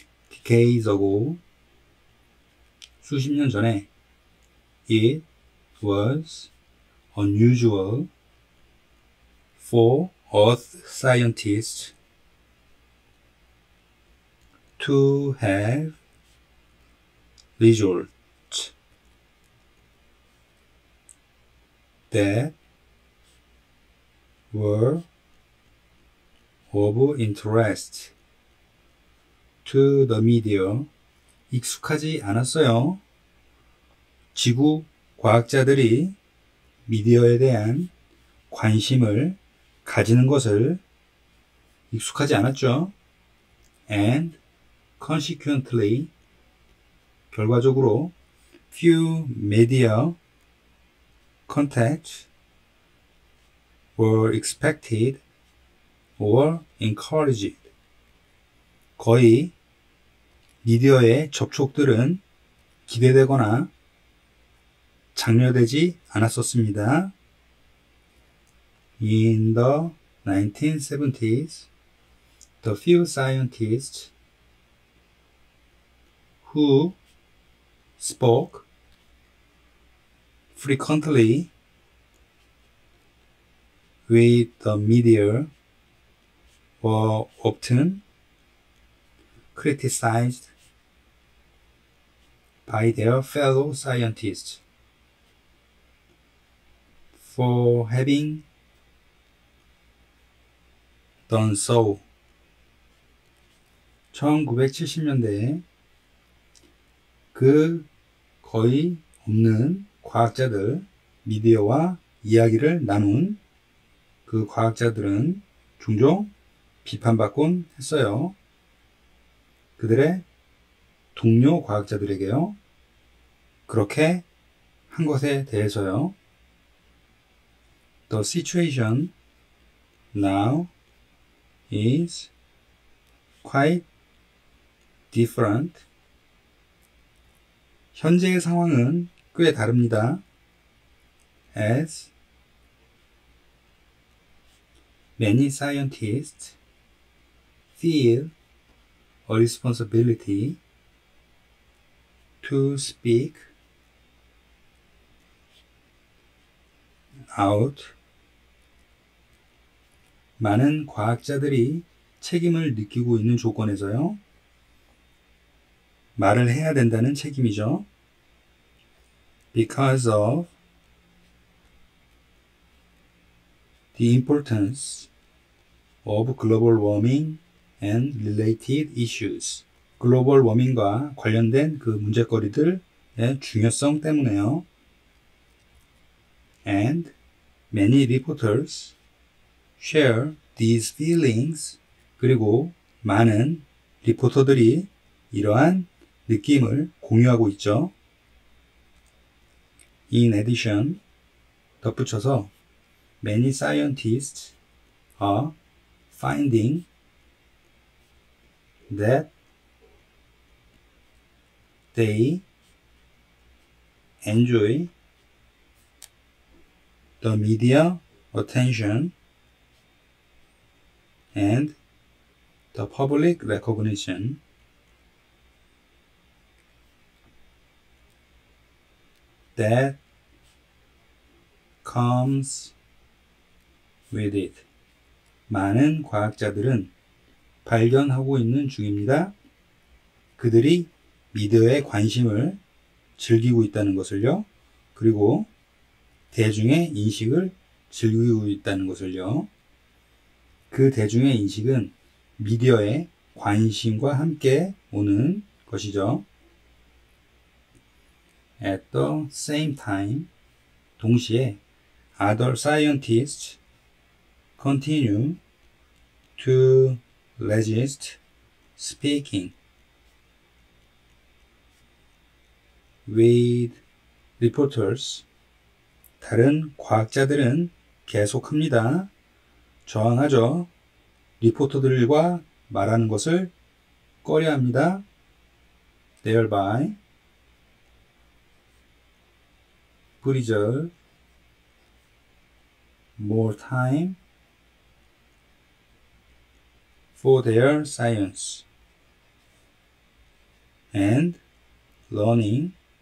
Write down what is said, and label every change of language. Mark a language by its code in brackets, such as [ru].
[en] Decades ago, [ko] 수십 년 전에 [en] it was unusual for earth scientists to have results that were of interest to the media. [ko] 익숙하지 않았어요. 지구 과학자들이 미디어에 대한 관심을 가지는 것을 익숙하지 않았죠. [en] And consequently, [ko] 결과적으로 [en] few media contacts were expected or encouraged. [ko] 거의 미디어의 접촉들은 기대되거나 장려되지 않았었습니다. [en] In the 1970s, the few scientists who spoke frequently with the media were often criticized by their fellow scientists for having done so. [ko] 1970년대에 그 거의 없는 과학자들, 미디어와 이야기를 나눈 그 과학자들은 종종 비판받곤 했어요. 그들의 동료 과학자들에게요. 그렇게 한 것에 대해서요. [en] The situation now is quite different. [ko] 현재의 상황은 꽤 다릅니다. [en] As many scientists feel a responsibility to speak out. [ko] 많은 과학자들이 책임을 느끼고 있는 조건에서요. 말을 해야 된다는 책임이죠. [en] Because of the importance of global warming and related issues. [ko] 글로벌 워밍과 관련된 그 문제거리들의 중요성 때문에요. [en] And many reporters share these feelings. [ko] 그리고 많은 리포터들이 이러한 느낌을 공유하고 있죠. [en] In addition, [ko] 덧붙여서 [en] many scientists are finding that they enjoy the media attention and the public recognition that comes with it. [ko] 많은 과학자들은 발견하고 있는 중입니다. 그들이 미디어의 관심을 즐기고 있다는 것을요. 그리고 대중의 인식을 즐기고 있다는 것을요. 그 대중의 인식은 미디어의 관심과 함께 오는 것이죠. [en] At the same time, [ko] 동시에 [en] other scientists continue to resist speaking with reporters. [ko] 다른 과학자들은 계속합니다. 저항하죠. 리포터들과 말하는 것을 꺼려합니다. [en] Thereby preserve more time for their science and learning.